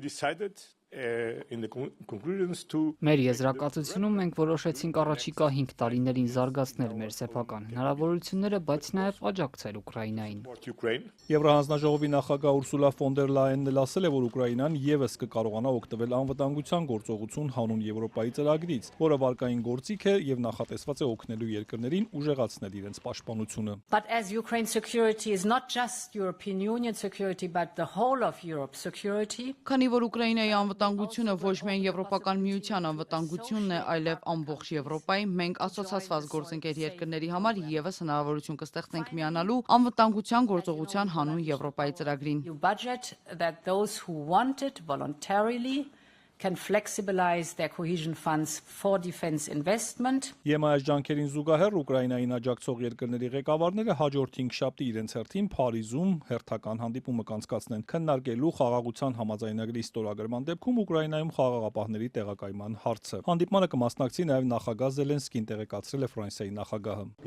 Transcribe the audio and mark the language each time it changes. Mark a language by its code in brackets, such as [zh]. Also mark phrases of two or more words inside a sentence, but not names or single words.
[hy] Մեր եզրակացությունում մենք որոշեցինք առաջիկա 5 տարիներին զարգացնել մեր սեփական հնարավորությունները, բայց նաև աջակցել Ուկրաինային։ Եվրահանձնաժողովի նախագահ Ուրսուլա ֆոն դեր Լայենն էլ ասել է, որ Ուկրաինան եւս կկարողանա օգտվել անվտանգության գործողություն հանուն Եվրոպայի ծրագրից, որը վարկային գործիք է եւ նախատեսված է օգնելու երկրներին ուժեղացնել իրենց պաշտպանությունը։ [en] But as Ukraine security is not just European Union security but the whole of Europe security. [hy] Քանի որ Ուկրաինայի անվտանգությունը ոչ միայն Եվրոպական միության անվտանգությունն է, այլև ամբողջ Եվրոպայի, մենք ասոցիացված գործընկեր երկրների համար եւս հնարավորություն կստեղծենք միանալու անվտանգության գործողության հանուն Եվրոպայի ծրագրին։ [en] You budget that those who want it voluntarily can flexibilize their cohesion funds for defense investment. [hy] ԵՄ-ից ջանքերին զուգահեռ Ուկրաինային աջակցող երկրների ղեկավարները հաջորդ 5 շաբթի իրենց հերթին Փարիզում հերթական հանդիպումը կանցկացնեն քննարկելու խաղաղության համաձայնագրի ստորագրման դեպքում Ուկրաինայում խաղաղապահների տեղակայման հարցը։ Հանդիպմանը կմասնակցի նաև նախագահ Զելենսկին, տեղեկացրել է Ֆրանսիայի նախագահը։